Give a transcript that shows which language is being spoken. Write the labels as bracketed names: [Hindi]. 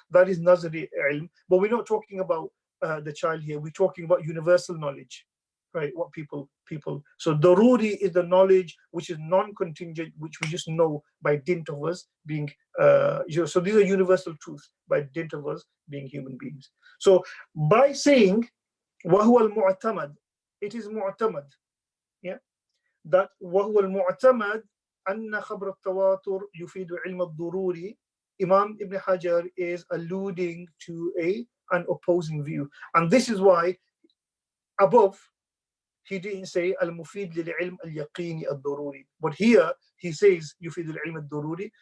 [English] That is nazari ilm, but we're not talking about the child here. We're talking about universal knowledge, right? What people. So daruri is the knowledge which is non-contingent, which we just know by dint of us being. So these are universal truths by dint of us being human beings. So by saying [Arabic] وهو المعتمد, [English] it is mu'tamad, yeah, that [Arabic] وهو المعتمد أن خبر التواتر يفيد علم الضروري. [English] Imam Ibn Hajar is alluding to an opposing view, and this is why above he didn't say [Arabic] al-mufid lil-ilm al-yaqini al-daruri, [English] but here he says [Arabic] yufid al-ilm al-daruri.